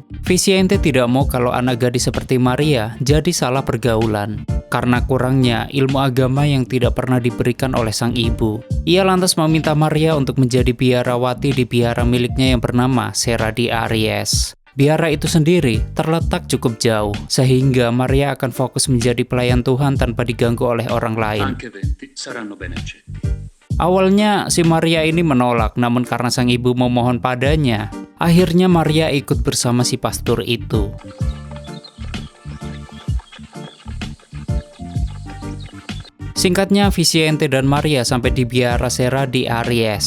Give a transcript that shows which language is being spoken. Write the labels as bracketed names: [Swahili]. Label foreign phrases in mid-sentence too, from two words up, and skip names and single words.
[Indonesian] Vicente tidak mau kalau anak gadis seperti Maria jadi salah pergaulan, karena kurangnya ilmu agama yang tidak pernah diberikan oleh sang ibu. Ia lantas meminta Maria untuk menjadi biarawati di biara miliknya yang bernama Serra di Aries. Biara itu sendiri terletak cukup jauh, sehingga Maria akan fokus menjadi pelayan Tuhan tanpa diganggu oleh orang lain. [Italian] Anche 20 saranno bene accetti. [Indonesian] Awalnya si Maria ini menolak, namun karena sang ibu memohon padanya, akhirnya Maria ikut bersama si pastor itu. Singkatnya, Vicente dan Maria sampai di biara Serra di Aries.